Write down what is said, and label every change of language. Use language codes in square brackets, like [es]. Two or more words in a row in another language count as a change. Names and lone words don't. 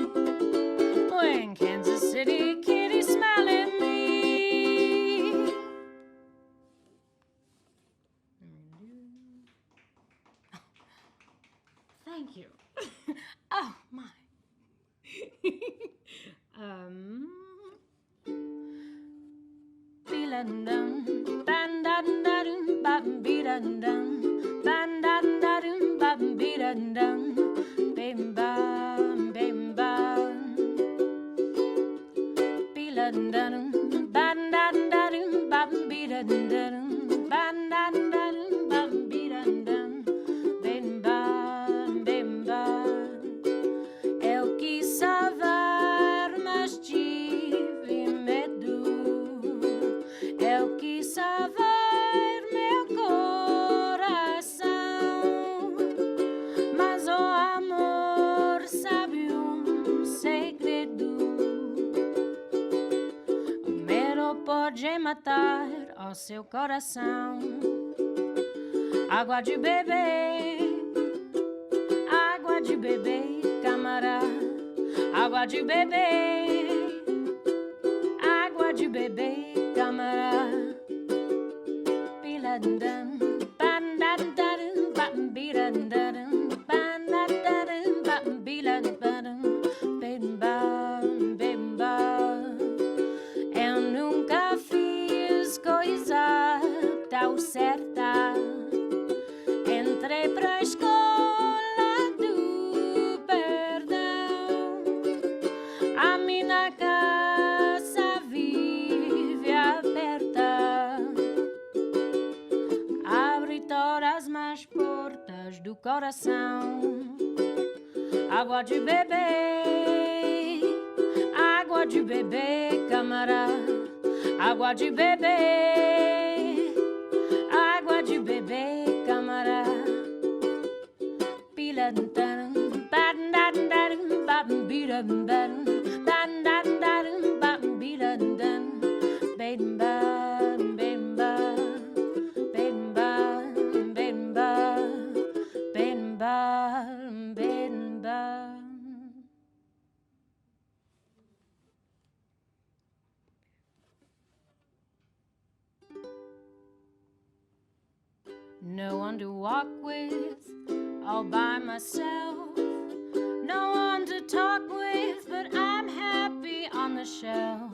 [en] When Kansas City Kitty smiled at me. Thank you. Oh my. Be-la-dum, ban-da-dum, ba-be-da-dum, ban-da-dum, ba-be-da-dum, bim-bam, bim-bam. Be-la-dum, ban-da-dum, ba-be-da-dum, ban-da-dum, ba-be-da-dum, bim-bam, bim-bam. [pt] Eu quis salvar, mas tive medo. Eu quis salvar meu coração, mas o amor sabe segredo. O medo pode matar o seu coração. Água de beber, camarada. Água de beber, camarada. Be-la-dum, ban-da-dum, ba-be-da-dum, ban-da-dum, ba-be-da-dum, bim-bam, bim-bam. Eu nunca fiz coisa tão certa. Entrei pra escola do perdão. A minha casa vive aberta. Abre todas as portas do coração. Água de beber, camarada. Água de beber, camarada. Be-la-dum, ba-da-dum, ba-be-da-dum, ba-da-dum, ba-be-da-dum, bim-bam, bim-bam, bim-bam, bim-bam, bim-bam, bim-bam. [en] No one to walk with, all by myself. No one to talk with, but I'm happy on the shelf.